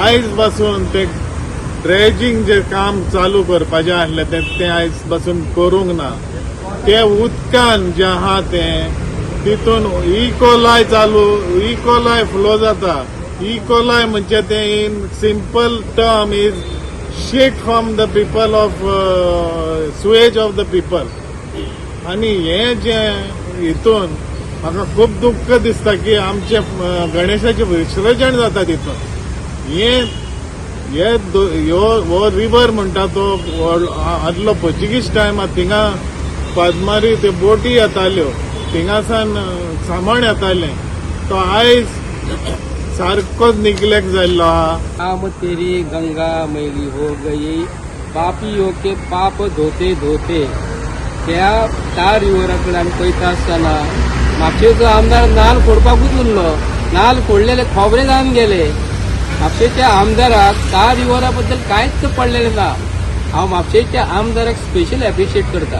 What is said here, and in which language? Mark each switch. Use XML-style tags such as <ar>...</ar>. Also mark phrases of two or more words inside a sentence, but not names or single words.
<kok>आयज पासून ते ड्रेजिंग जे काम चालू करपाचें आसलें तें आयज पासून करूंक ना. ते उदकान जे आहा तें तितून</kok> <en>E. coli flow</en> <kok>जाता.</kok> <en>इकोलाय</en> <kok>म्हणजे ते</kok> <en>in simple term is shit from the people of sewage of the people.</en> <kok>आनी हे जे हितून म्हाका खूब दुख्ख दिसता की आमचे गणेशाचें विसर्जन जाता तितून हो रिवर म्हणटा तो आदलो पोर्चुगीज टायमार थिंगा पद्मारी ते बोटी येताल्यो थिंगासान सामान येतालें तो आयज सारकोच निग्लेक्ट जाल्लो आहा.</kok> <hi>आम तेरी गंगा मैली हो गई पापियों के पाप धोते धोते.</hi> <kok>त्या तार रिव्हराकडे आमी पळयता आसतना म्हापशेचो आमदार नाल फोडपाकूच उरलो. नाल फोडलेले खोबरे जावन गेले. म्हापशेच्या आमदाराक तार रिव्हरा बद्दल कांयच पडलेलें ना. हांव म्हापशेच्या आमदाराक</kok> <en>special appreciate</en> <kok>करता.</kok>